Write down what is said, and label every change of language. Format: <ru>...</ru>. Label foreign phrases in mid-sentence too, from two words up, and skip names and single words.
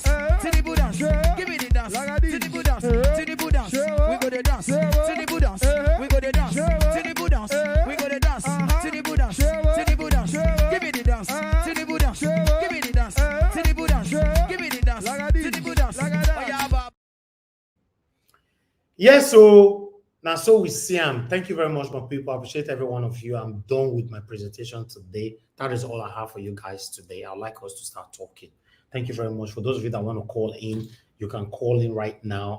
<en>Tinubu dance. Give me the dance. Tinubu dance. Tinubu dance. We go the dance. Tinubu dance. We go the dance. Tinubu dance. We go the dance. Tinubu dance. Tinubu dance. Give me the dance. Tinubu dance. Give me the dance. Tinubu dance. Give me the dance. Tinubu dance. Oh yeah, Baba. Yes, so now so we see him. Thank you very much, my people. I appreciate every one of you. I'm done with my presentation today. That is all I have for you guys today. I'd like us to start talking. Thank you very much. For those of you that want to call in, you can call in right now.</en>